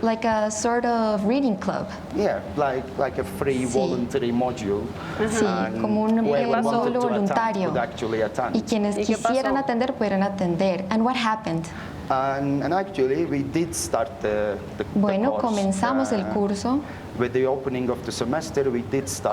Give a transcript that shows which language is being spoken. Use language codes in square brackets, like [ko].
[en] like a sort of reading club. Yeah, like a free voluntary module. [es] Sí, como un módulo voluntario. Y quienes quisieran atender pudieran atender. [en] And what happened? And actually we did start the [es] Bueno, [en] course, [es] comenzamos el curso. [en] With the opening of the semester, we did start